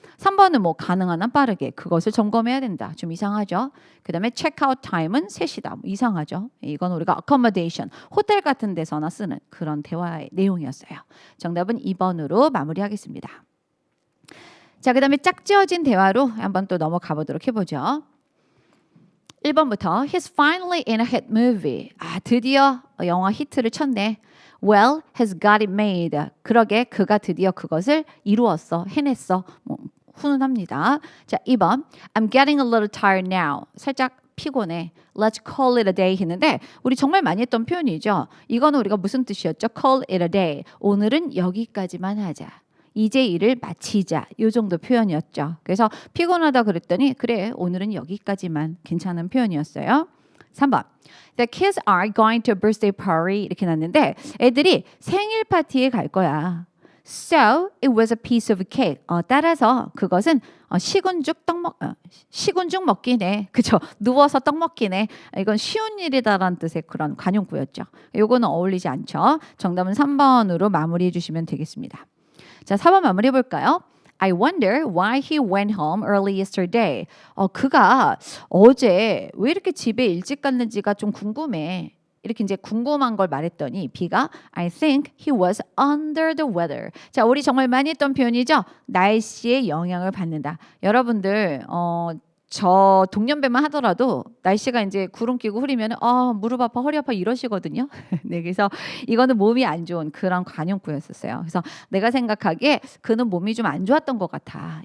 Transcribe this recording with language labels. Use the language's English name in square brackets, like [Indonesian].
[Korean] 3번은 뭐 가능한 한 빠르게 그것을 점검해야 된다. 좀 이상하죠. 그 다음에 체크아웃 타임은 3시다. 뭐 이상하죠. 이건 우리가 accommodation, 호텔 같은 데서나 쓰는 그런 대화의 내용이었어요. 정답은 2번으로 마무리하겠습니다. 자, 그 다음에 짝지어진 대화로 한번 또 넘어가 보도록 해보죠. 1번부터 [English] He's finally in a hit movie. [Korean] 드디어 영화 히트를 쳤네. [English] Well, has got it made. [Korean] 그러게 그가 드디어 그것을 이루었어. 해냈어. 뭐, 훈훈합니다. 자, 2번 [English] I'm getting a little tired now. [Korean] 살짝 피곤해. [English] Let's call it a day [Korean] 했는데 우리 정말 많이 했던 표현이죠. 이거는 우리가 무슨 뜻이었죠? [English] Call it a day. [Korean] 오늘은 여기까지만 하자. 이제 일을 마치자. 이 정도 표현이었죠. 그래서 피곤하다 그랬더니 그래 오늘은 여기까지만 괜찮은 표현이었어요. [English] 3번 The kids are going to a birthday party [Korean] 이렇게 났는데 애들이 생일 파티에 갈 거야. [English] So it was a piece of cake. [Korean] 따라서 그것은 식은 죽 먹기네. 그죠? 누워서 떡 먹기네. 이건 쉬운 일이다라는 뜻의 그런 관용구였죠. 요거는 어울리지 않죠. 정답은 3번으로 마무리해 주시면 되겠습니다. 자, 4번 마무리해 볼까요? [English] I wonder why he went home early yesterday. [Korean] 그가 어제 왜 이렇게 집에 일찍 갔는지가 좀 궁금해. 이렇게 이제 궁금한 걸 말했더니 B가 [English] I think he was under the weather. [Korean] 자, 우리 정말 많이 했던 표현이죠. 날씨의 영향을 받는다. 여러분들 저 동년배만 하더라도 날씨가 이제 구름 끼고 흐리면 무릎 아파 허리 아파 이러시거든요. 네, 그래서 이거는 몸이 안 좋은 그런 관용구였었어요. 그래서 내가 생각하기에 그는 몸이 좀 안 좋았던 것 같아.